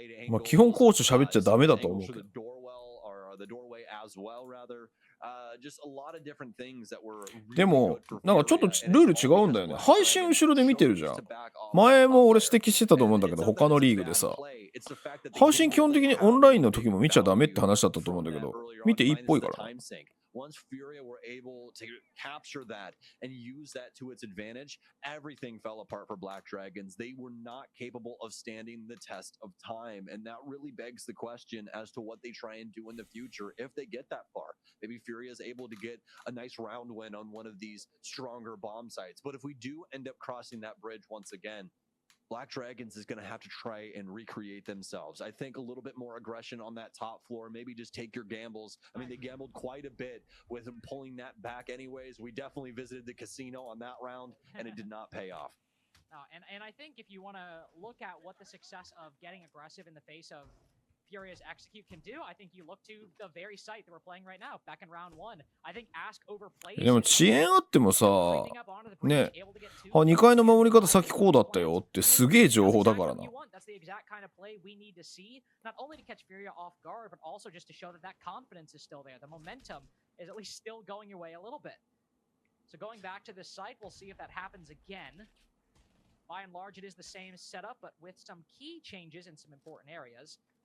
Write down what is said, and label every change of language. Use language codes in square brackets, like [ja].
[ja] まあ基本コーチと喋っちゃダメだと思うけど。 [en] The doorway as well, rather. Just a lot of different things that were. [ja] でもなんかちょっとルール違うんだよね。配信後ろで見てるじゃん。前も俺指摘してたと思うんだけど、他のリーグでさ、配信基本的にオンラインの時も見ちゃダメって話だったと思うんだけど、見ていいっぽいから。 [en] Once FURIA were able to capture that and use that to its advantage, everything fell apart for BlackDragons. They were not capable of standing the test of time. And that really begs the question as to what they try and do in the future if they get that far. Maybe FURIA is able to get a nice round win on one of these stronger bomb sites. But if we do end up crossing that bridge once again, BlackDragons is going to have to try and recreate themselves. I think a little bit more aggression on that top floor. Maybe just take your gambles. I mean, they gambled quite a bit with pulling that back anyways. We definitely visited the casino on that round, and it did not pay off. And I think if you want to look at what the success of getting aggressive in the face of FURIA's execute can do, I think you look to the very site that we're playing right now, back in round one. I think Ask overplays. [ja] でも遅延あってもさ、ね、あ、2階の守り方先こうだったよってすげえ情報だからな。 [en] That's the exact kind of play we need to see, not only to catch FURIA off guard, but also just to show that that confidence is still there. The momentum is at least still going your way a little bit. So going back to this site, we'll see if that happens again. By and large, it is the same setup, but with some key changes in some important areas.